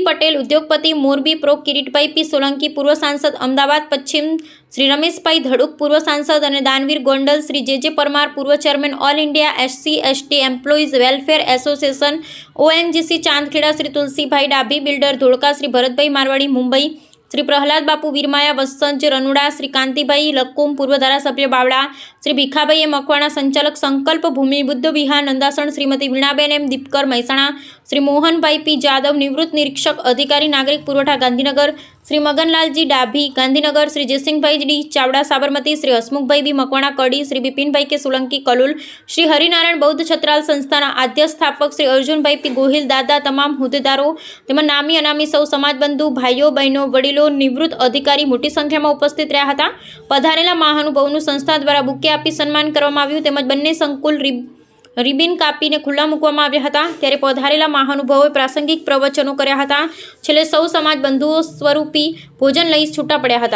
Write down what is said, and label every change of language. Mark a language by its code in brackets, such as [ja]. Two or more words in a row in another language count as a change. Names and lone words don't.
[gu] પટેલ, ઉદ્યોગપતિ મોરબી, પ્રો કિરીટભાઈ પી સોલંકી, પૂર્વ સાંસદ અમદાવાદ પશ્ચિમ શ્રી રમેશભાઈ ધડુક, પૂર્વ સાંસદ અને દાનવીર ગોંડલ, શ્રી જે પરમાર, પૂર્વ ચેરમેન ઓલ ઇન્ડિયા SC/ST એમ્પ્લોઈઝ વેલફેર એસોસિએશન ONGC ચાંદખેડા, શ્રી તુલસીભાઈ ડાભી, બિલ્ડર ધોળકા, શ્રી ભરતભાઈ મારવાડી મુંબઈ, શ્રી પ્રહલાદ બાપુ વીરમાયા વસંજ રનુડા, શ્રી કાંતિભાઈ લક્કુમ, પૂર્વ ધારાસભ્ય બાવડા, શ્રી ભીખાભાઈ મકવાણા, સંચાલક સંકલ્પ ભૂમિ બુદ્ધ વિહાર નંદાસણ, શ્રીમતી વીણાબેન એમ દીપકર મહેસાણા, શ્રી મોહનભાઈ પી જાદવ, નિવૃત્ત નિરીક્ષક અધિકારી નાગરિક પુરવઠા ગાંધીનગર, શ્રી મગનલાલજી ડાભી ગાંધીનગર, શ્રી જયસિંહભાઈ ડી ચાવડા સાબરમતી, શ્રી હસમુખભાઈ બી મકવાણા કડી, શ્રી બિપિનભાઈ કે સોલંકી કલોલ, શ્રી હરિનારાયણ બૌદ્ધ છત્રાલ સંસ્થાના આદ્ય સ્થાપક શ્રી અર્જુનભાઈ પી ગોહિલ દાદા, તમામ હોદ્દેદારો તેમજ નામી અનામી સૌ સમાજબંધુ ભાઈઓ બહેનો વડીલો નિવૃત્ત અધિકારી મોટી સંખ્યામાં ઉપસ્થિત રહ્યા હતા। પધારેલા મહાનુભાવોનું સંસ્થા દ્વારા બુકે આપી સન્માન કરવામાં આવ્યું તેમજ બંને સંકુલ રિબિન કાપીને ખુલ્લા મૂકવામાં આવ્યા હતા। ત્યારે પધારેલા મહાનુભાવોએ પ્રાસંગિક પ્રવચનો કર્યા હતા। છેલ્લે સૌ સમાજ બંધુઓ સ્વરૂપી ભોજન લઈ છૂટા પડ્યા હતા।